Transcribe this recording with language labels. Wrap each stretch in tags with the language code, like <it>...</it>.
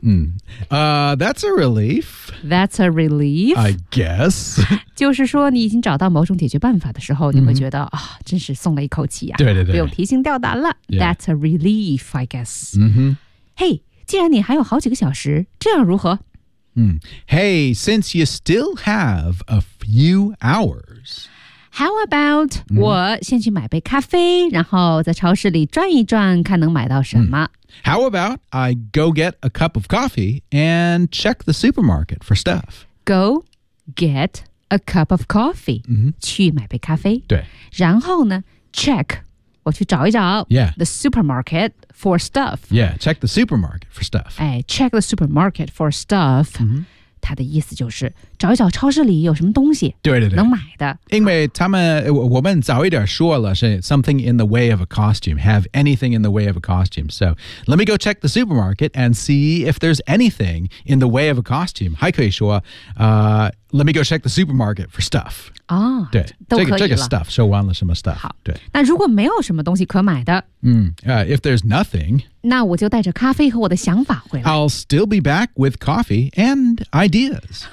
<en>That's a relief. That's a relief. I guess.</en> <zh>就是说，你已经找到某种解决办法的时候，你会觉得啊，真是松了一口气啊。对对对，不用提心吊胆了。</zh> <en>Yeah. That's a relief, I guess.</en> <zh>嘿，既然你还有好几个小时，这样如何？</zh> <en>Hey, since you still have a few hours, how about</en> <zh>我先去买杯咖啡，然后在超市里转一转，看能买到什么。</zh> <en>How about I go get a cup of coffee and check the supermarket for stuff? Go get a cup of coffee,、</en> <zh>去买杯咖啡。对，然后呢 ，check 我去找一找。</zh> <en>Yeah, the supermarket. For stuff. Yeah, check the supermarket for stuff.</en> <zh>哎</zh> <en>check the supermarket for stuff.、</en> <zh>它的意思就是找一找超市里有什么东西对对对能买的。因为他们、我们早一点说了是</zh> <en>something in the way of a costume,</en> <zh>have anything in the way of a costume.</zh> <en>So let me go check the supermarket and see if there's anything in the way of a costume.</en> <zh>还可以说、</zh> <en>let me go check the supermarket for stuff.</en> <zh>哦，对，都可以了。这个 stuff, 说完了什么 stuff. 好，对。那如果没有什么东西可买的，</zh> <en>if there's nothing,</en> <zh>那我就带着咖啡和我的想法回来。</zh> <en>I'll still be back with coffee and ideas.</en>